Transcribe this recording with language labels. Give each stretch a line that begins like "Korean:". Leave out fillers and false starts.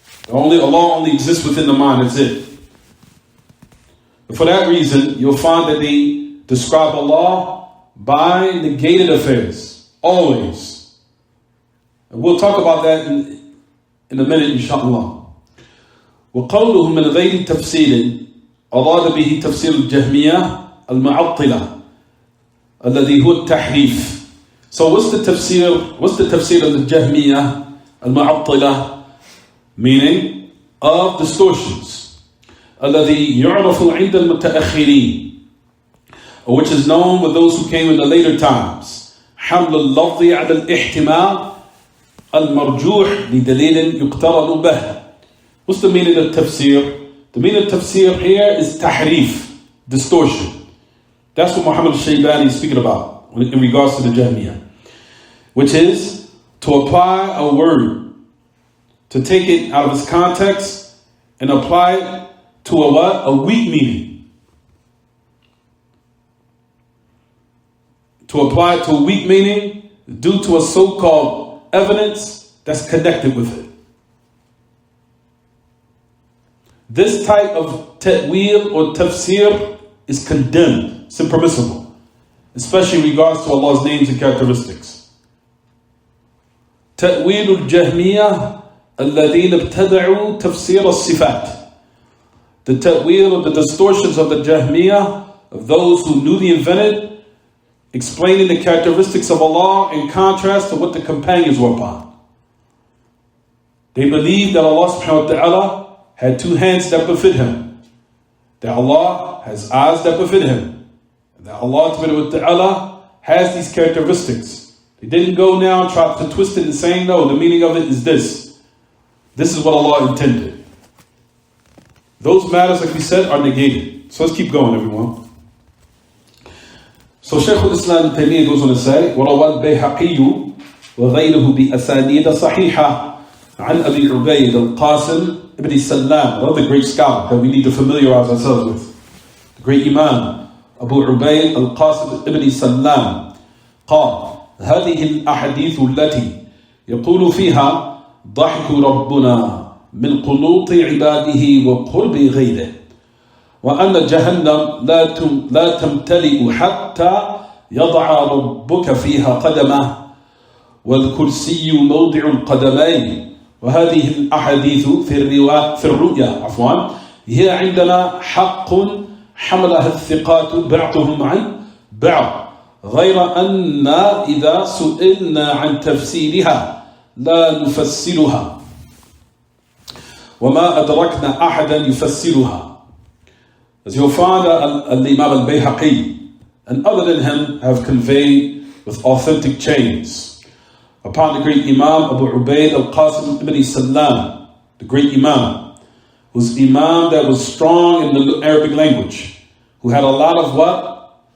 English: Allah only exists within the mind, that's it. And for that reason, you'll find that they describe Allah by negated affairs, always. And we'll talk about that in a minute, inshallah.
Arabic: وقوله من غير تفسير أراد به تفسير الجهمية المعطلة الذي هو التحريف.
English: So what's the tafsir of the Jahmiyyah al-Mu'attila? Meaning, of distortions,
Arabic: الذي يعرف عند المتأخرين,
English: which is known with those who came in the later times.
Arabic: حمل اللفظ على الاحتمال المرجوح لدليل يقترن به.
English: What's the meaning of tafsir? The meaning of tafsir here is tahrif, distortion. That's what Muhammad al-Shaybani is speaking about in regards to the Jahmiyyah, which is to apply a word, to take it out of its context and apply it to a what? A weak meaning. To apply it to a weak meaning due to a so-called evidence that's connected with it. This type of ta'wil or tafsir is condemned. It's impermissible, especially in regards to Allah's names and characteristics.
Arabic: تأويل الجهمية الذين ابتدعوا تفسير الصفات.
English: The ta'wil of the distortions of the Jahmiyyah, of those who newly invented, explaining the characteristics of Allah in contrast to what the companions were upon. They believed that Allah subhanahu wa ta'ala had two hands that befit Him, that Allah has eyes that befit Him, that Allah subhanahu wa ta'ala has these characteristics. They didn't go now and try to twist it and saying, no, the meaning of it is this. This is what Allah intended. Those matters, like we said, are negated. So let's keep going, everyone. So Shaykh al-Islam Taymiyyah goes on to say,
Arabic: وَرَوَى الْبَيْهَقِيُّ وَغَيْرُهُ بِأَسَانِيدَ صَحِيحَةً عن أبي عبيد القاسم
English: ibn Salam, another great scholar that we need to familiarize ourselves with.
Arabic: The great Imam Abu Ubayd al-Qasim ibn Salam قال هذه الأحاديث التي يقول فيها ضحك ربنا من قنوط عباده وقرب غيره وأن جهنم لا تمتلئ حتى يضع ربك فيها قدمه والكرسي موضع القدمين وهذه الأحاديث في الرؤيا هي عندنا حق حملها الثقات بعضهم عن بعض غير أن إذا سئلنا عن تفسيرها لا نفسرها وما أدركنا أحدا يفسرها.
English: As you'll find Al-Imam al-Bayhaqi and other than him have conveyed with authentic chains upon the great Imam Abu Ubayd al-Qasim ibn Salam, the great Imam, who's Imam that was strong in the Arabic language, who had a lot of what?